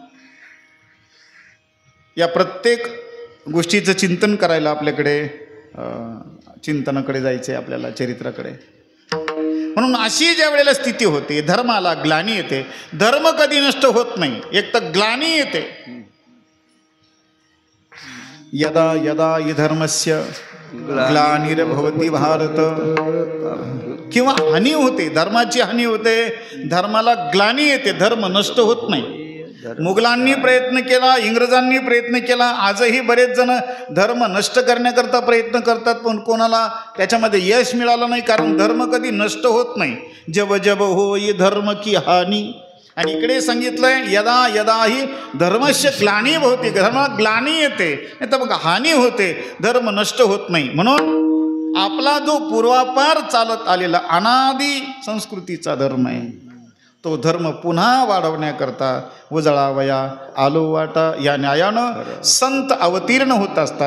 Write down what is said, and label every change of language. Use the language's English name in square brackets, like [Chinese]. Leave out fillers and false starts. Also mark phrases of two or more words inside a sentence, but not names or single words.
[Marathi] या प्रत्येक गोष्टीचं चिंतन करायला आपल्याकडे चिंतनाकडे जायचं आहे, आपल्याला चरित्राकडे. म्हणून अशी ज्या वेळेला स्थिती होते, धर्माला ग्लानी येते. धर्म कधी नष्ट होत नाही, एक तर ग्लानी येते. [Sanskrit] यदा यदा हि धर्मस्य ग्लानिर्भवति भारत, [Marathi] किंवा हानी होते, धर्माची हानी होते, धर्माला ग्लानी येते, धर्म नष्ट होत नाही. मुघलांनी प्रयत्न केला, इंग्रजांनी प्रयत्न केला, आजही बरेच जण धर्म नष्ट करण्याकरता प्रयत्न करतात, पण कोणाला त्याच्यामध्ये यश मिळालं नाही, कारण धर्म कधी नष्ट होत नाही. [Awadhi] जब जब होई धर्म की हानी. [Marathi] आणि इकडे सांगितलंय [Sanskrit] यदा यदा ही धर्मस्य ग्लानी भवति, [Marathi] धर्माला ग्लानी येते, नाही तर मग हानी होते, धर्म नष्ट होत नाही. म्हणून आपला जो पूर्वापार चालत आलेला अनादी संस्कृतीचा धर्म आहे, तो धर्म पुन्हा वाढवण्याकरता उजळावया आलो वाटा या न्यायानं संत अवतीर्ण होत असतात.